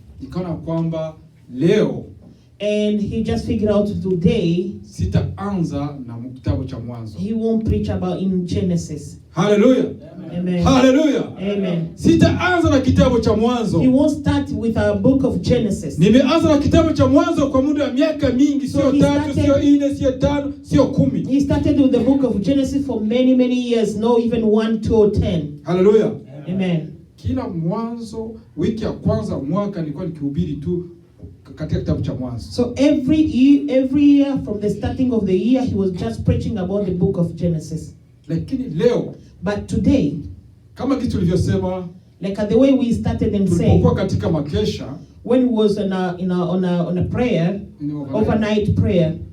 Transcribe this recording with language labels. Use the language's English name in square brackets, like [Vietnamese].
[Swahili] nikaona kwamba leo, [English] and he just figured out today [Swahili] sitaanza na kitabu cha Mwanzo. [English] He won't preach about in Genesis. Hallelujah. Amen. Hallelujah. Amen. [Swahili] Sitaanza na kitabu cha Mwanzo. [English] He won't start with a book of Genesis. [Swahili] Nimeanza na kitabu cha Mwanzo kwa muda wa miaka mingi, So sio 3, sio 4, sio 5, sio 10. [English] He started with the book of Genesis for many years, no even 1, 2 or 10. Hallelujah. Amen. [Swahili] Kila mwanzo, wiki ya kwanza mwaka nilikuwa nikihubiri tu katika kitabu cha Mwanzo. [English] So every year from the starting of the year he was just preaching about the book of Genesis. [Swahili] Lakini leo, [English] but today, [Swahili] kama kitu tulivyosema, [English] like the way we started and saying, [Swahili] tulipokuwa katika makesha, [English] when we was on a prayer, overnight prayer,